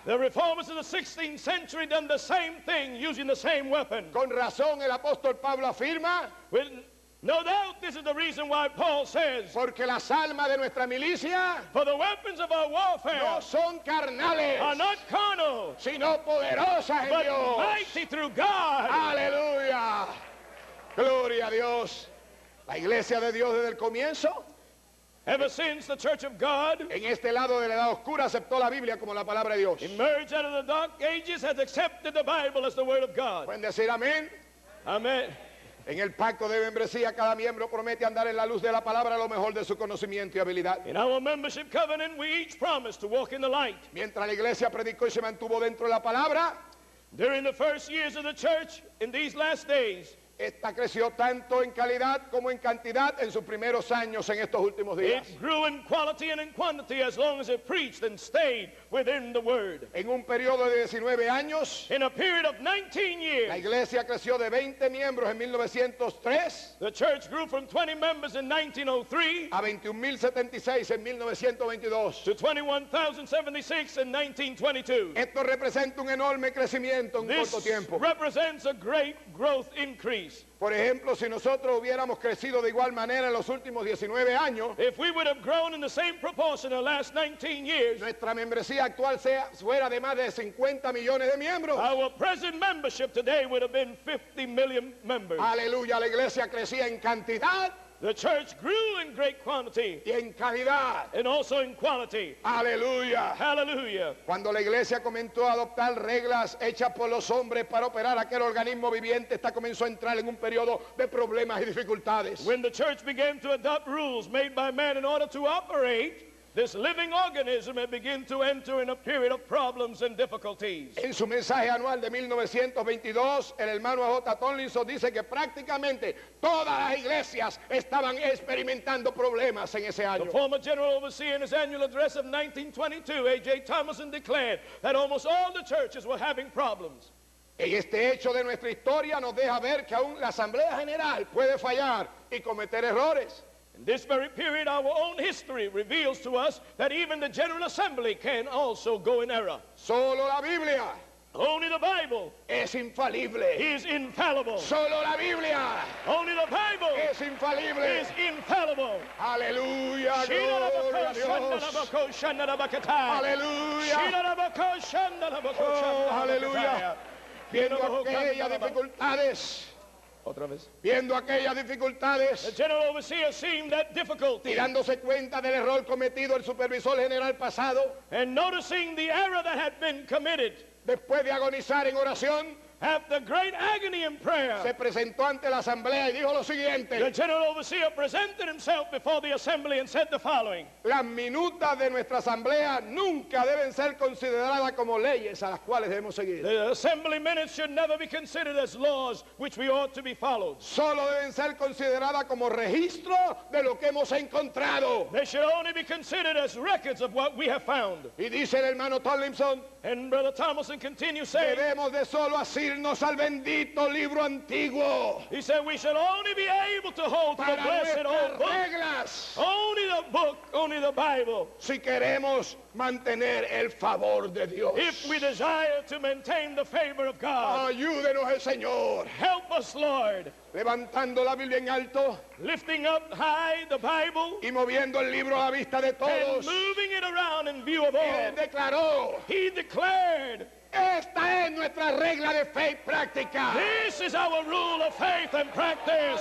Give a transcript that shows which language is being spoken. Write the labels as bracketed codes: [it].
[en] The reformers of the 16th century done the same thing using the same weapon. [es] Con razón el apóstol Pablo afirma, [en] With no doubt, this is the reason why Paul says, [es] porque las almas de nuestra milicia [en] for the weapons of our warfare [es] no son carnales, [en] are not carnal, [es] sino poderosas en [en] but [es] Dios. [en] mighty through God. [es] Aleluya. Gloria a Dios. La iglesia de Dios desde el comienzo, [en] Ever since the church of God [es] en este lado de la edad oscura, aceptó la Biblia como la palabra de Dios. [en] emerged out of the dark ages has accepted the Bible as the word of God. [es] Pueden decir amén. [en] Amen. [es] En el pacto de membresía, cada miembro promete andar en la luz de la palabra a lo mejor de su conocimiento y habilidad. [en] In our membership covenant, we each promise to walk in the light. [es] Mientras la iglesia predicó y se mantuvo dentro de la palabra, [en] During the first years of the church, in these last days, [es] Esta creció tanto en calidad como en cantidad en sus primeros años en estos últimos días. [en] It grew in quality and in quantity as long as it preached and stayed within the Word. [es] En un periodo de 19 años, [en] In a period of 19 [es] la [en] years, [es] iglesia creció de 20 miembros en 1903 [en] the church grew from 20 members in 1903 [es] a 21.076 en 1922. [en] to 21,076 in 1922. [es] Esto representa un enorme crecimiento en [en] This [es] corto tiempo. [en] represents a great growth increase. [es] Por ejemplo, si nosotros hubiéramos crecido de igual manera en los últimos 19 años, [en] If we would have grown in the same proportion in the last 19 years, [es] nuestra membresía actual fuera de más de 50 millones de miembros. [en] our present membership today would have been 50 million members. [es] Aleluya, la iglesia crecía en cantidad [en] The church grew in great quantity [es] y en calidad. [en] and also in quality. [es] Aleluya. [en] Hallelujah. [es] Cuando la iglesia comenzó a adoptar reglas hechas por los hombres para operar aquel organismo viviente, esta comenzó a entrar en un periodo de problemas y dificultades. [en] When the church began to adopt rules made by man in order to operate this living organism, it began to enter in a period of problems and difficulties. [es] En su mensaje anual de 1922, el hermano J. Tomlinson dice que prácticamente todas las iglesias estaban experimentando problemas en ese [en] The [es] año. [en] former general overseer in his annual address of 1922, A.J. Thomason, declared that almost all the churches were having problems. [es] En este hecho de nuestra historia nos deja ver que aún la Asamblea General puede fallar y cometer errores. [en] In this very period, our own history reveals to us that even the General Assembly can also go in error. [es] Solo la Biblia [en] Only the Bible [es] es infalible. [en] is infallible. [es] Solo la Biblia [en] Only the Bible [es] es infalible. [en] is infallible. [es] Aleluya, gloria a Dios. Aleluya. Oh, aleluya. Viendo aquellas dificultades, Otra vez. viendo aquellas [en] The [es] dificultades, [en] general overseer seeing that difficulty [es] y dándose cuenta del error cometido el supervisor general pasado, [en] and noticing the error that had been committed, [es] después de agonizar en oración, [en] after great agony in prayer, [es] se presentó ante la asamblea y dijo lo [en] the [es] siguiente: [en] general overseer presented himself before the assembly and said the following: [es] las minutas de nuestra asamblea nunca deben ser consideradas como leyes a las cuales debemos seguir. [en] The assembly minutes should never be considered as laws which we ought to be followed. [es] Solo deben ser consideradas como registro de lo que hemos encontrado. [en] They should only be considered as records of what we have found. [es] Y dice el hermano Tomlinson, [en] And Brother Thomason continues saying, [es] debemos de solo asirnos al bendito libro antiguo [en] he said we should only be able to hold to the [es] para [en] blessed old book. [es] reglas [en] Only the book, only the Bible. [es] si queremos mantener el favor de Dios. [en] If we desire to maintain the favor of God, [es] Ayúdenos el Señor, [en] help us, Lord, [es] levantando la Biblia en alto [en] lifting up high the Bible [es] y moviendo el libro a la vista de [en] and [es] todos. [en] moving it around in view of [es] Y [en] all. [es] él declaró: [en] He declared, [es] esta es nuestra regla de fe y práctica. [en] this is our rule of faith and practice.